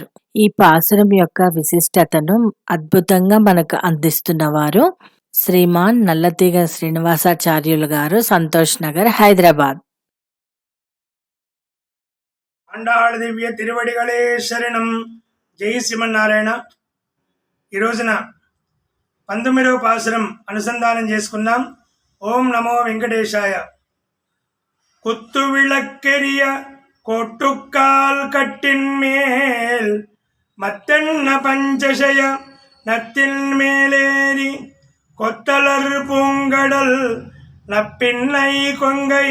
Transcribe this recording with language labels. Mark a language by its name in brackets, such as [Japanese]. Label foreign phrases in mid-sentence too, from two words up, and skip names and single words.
[Telugu] ఈ పాసురం యొక్క విశిష్టతను అద్భుతంగా మనకు అందిస్తున్నవారు శ్రీమాన్ నల్లతీగ శ్రీనివాసాచార్యులు గారు, సంతోష్ నగర్, హైదరాబాద్. [Tamil] ஆண்டாள் திவ்ய திருவடிகளே சரணம். [Telugu] జై శ్రీమన్నారాయణ. ఈ రోజున 19వ పాసురం అనుసంధానం చేసుకున్నాం. ఓం నమో వెంకటేశాయ. [Tamil] குத்து விளக்கெரிய கோட்டுக்கால் கட்டின் மேல் மத்தென்ன பஞ்சசய நத்தின் மேலேறி கொத்தலர் பூங்கடல் நப்பின்னை கொங்கை